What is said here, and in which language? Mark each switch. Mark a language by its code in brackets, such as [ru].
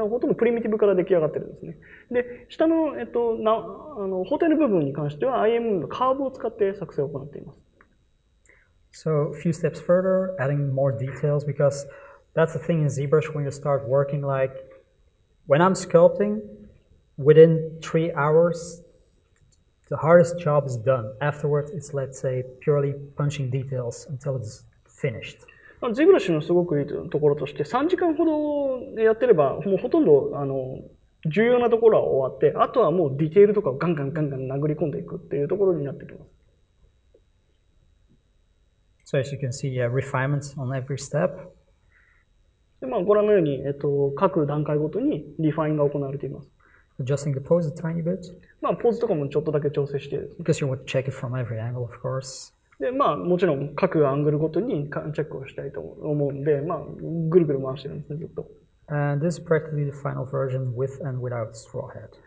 [ja] ほとんどプリミティブから出来上がっているんですね。で、下の、包帯の部分に関しては IM のカーブを使って作成を行っています。 [en] So, a few steps further, adding more details, because that's the thing in ZBrush when you start working, like, when I'm sculpting, within 3 hours, the hardest job is done. Afterwards, it's, let's say, purely punching details until it's finished. [ja] ZBrush のすごくいいところとして、3時間ほどやってれば、もうほとんど重要なところは終わって、あとはもうディテールとかをガンガン殴り込んでいくっていうところになってきます。 [en] So as you can see, refinements on every step. [ja] で、まあ、ご覧のように、各段階ごとにリファインが行われています。 [en] Adjusting the pose a tiny bit. [ja] まあ、ポーズとかもちょっとだけ調整して。 [en] Because you want to check it from every angle, of course. [ja] で、まあ、もちろん各アングルごとにチェックをしたいと思うんで、まあ、ぐるぐる回してるんですね、ずっと。 [en] And this is practically the final version with and without straw hat.